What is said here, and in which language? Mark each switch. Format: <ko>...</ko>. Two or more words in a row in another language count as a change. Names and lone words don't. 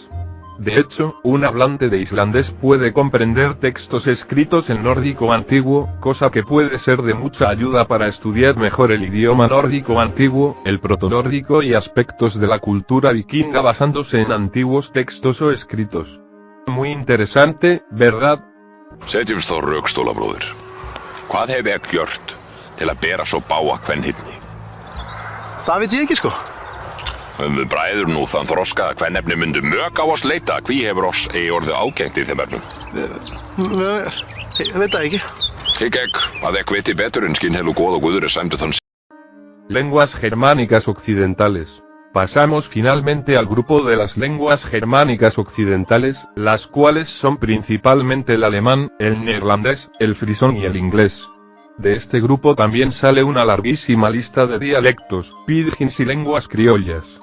<es>De hecho, un hablante de islandés puede comprender textos escritos en nórdico antiguo, cosa que puede ser de mucha ayuda para estudiar mejor el idioma nórdico antiguo, el protonórdico y aspectos de la cultura vikinga basándose en antiguos textos o escritos. Muy interesante, ¿verdad?</es> <is>Setjumst þá rökstóla, bróðir. Hvað hef ég gjört til að bera svo bága kvenhyrni? Það veit ég ekki, sko. Við bræður nú þann þroska að kvennefni myndu mök á oss leita, hví hefur oss eigi orðið ágengt í þeim efnum? Ég veit það ekki. Hygg ekki að ekki viti betur en skinnhelu góð og guður sæmdu þann.</is> <es>Lenguas germánicas occidentales. Pasamos finalmente al grupo de las lenguas germánicas occidentales, las cuales son principalmente el alemán, el neerlandés, el frisón y el inglés. De este grupo también sale una larguísima lista de dialectos, pidgins y lenguas criollas.</es>